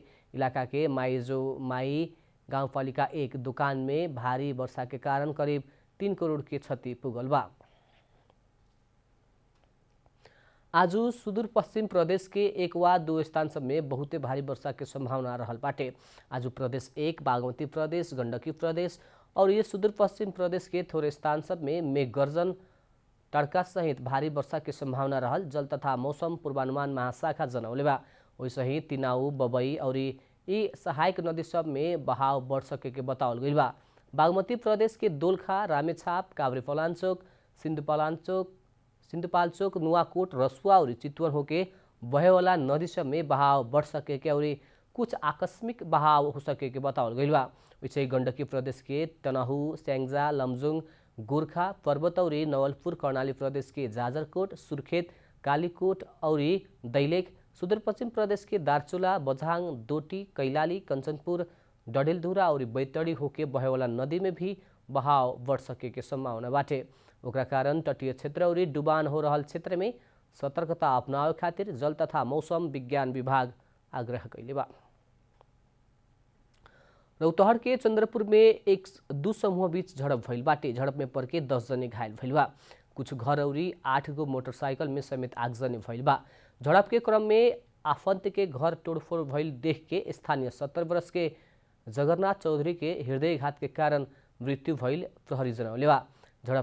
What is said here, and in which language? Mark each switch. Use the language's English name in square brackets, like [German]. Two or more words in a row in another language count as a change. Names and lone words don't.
[Bhojpuri] इलाका के माई गाउँपालिका 1 दुकान में भारी वर्षा के कारण करीब 3 करोड़ के क्षति पुगल बा। आज सुदूर पश्चिम प्रदेश के 1 वा 2 स्थान सब में बहुते भारी वर्षा के संभावना रहल बाटे। आज प्रदेश 1 बागमती प्रदेश, गंडकी प्रदेश और ये सुदूर पश्चिम प्रदेश के थोड़े स्थान सब में मेघ गर्जन तड़का सहित भारी वर्षा के संभावना रहल जल तथा मौसम पूर्वानुमान महाशाखा जनौले बा। वैसे ही तिनाऊ, बबई और ये सहायक नदी सब में बहाव बढ़ सके के बतावल गई बा। बागमती प्रदेश के दोलखा, रामेछाप, काभ्रेपलाञ्चोक, सिन्धुपाल्चोक, नुवाकोट, रसुआ और चितवन होके बहे वाला नदी सब में बहाव बढ़ सके के और कुछ आकस्मिक बहाव हो सके के बतावल गई बा। वैसे गंडकी प्रदेश के तनहु, स्याङ्जा, लमजुङ, गोर्खा, पर्वत और नवलपुर, कर्णाली प्रदेश के जाजरकोट, सुर्खेत, कालीकोट और दैलेख, सुदूरपश्चिम प्रदेश के दार्चुला, बझाङ, डोटी, कैलाली, कञ्चनपुर, डडेलधुरा और बैतडी होके बहे वाला नदी में भी बहाव बढ़ सके के संभावना बाटे। ओकरा कारण तटीय क्षेत्र और डुबान हो रहल क्षेत्र में सतर्कता अपनावे खातिर जल तथा मौसम विज्ञान विभाग आग्रह कैले बा। रौतहट के चंद्रपुर में 2 समूह बीच झड़प भइल बाटे। झड़प में पड़ के 10 जने घायल भइल बा। कुछ घर और 8 गो मोटरसाइकिल में समेत आगजनी भइल बा। झड़प के क्रम में आफंत के घर तोड़फोड़ भइल देख के स्थानीय 70 वर्ष के जगन्नाथ चौधरी के हृदयघात के कारण मृत्यु भइल प्रहरी जनौले बा।